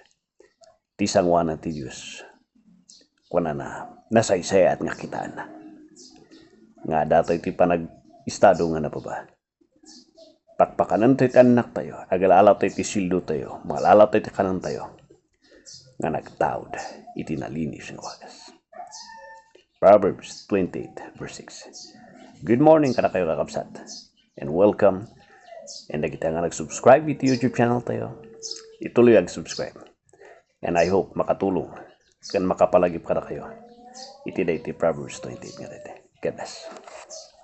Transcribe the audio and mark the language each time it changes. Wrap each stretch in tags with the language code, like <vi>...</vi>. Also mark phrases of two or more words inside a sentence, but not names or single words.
<ilo>Ti sangwanan ti Dios kunana nasaysayat nga kitaan na nga datoy ti panag-estado nga napaba pakpakanan tayo ti anak tayo agalala tayo ti sildo tayo maalala tayo ti kanan tayo nga nagtaod iti nalinis nga wagas.</ilo> <en>Proverbs 28 verse 6. Good morning</en> <ilo>kada kayo kakabsat</ilo> <en>and welcome and</en> <ilo>kita nga nag-subscribe iti YouTube channel tayo ituloy ag-subscribe.</ilo> <en>And I hope</en> <ilo>makatulong kan makapalagip kada kayo. Iti Proverbs 28 nga dito.</ilo> <en>God bless.</en>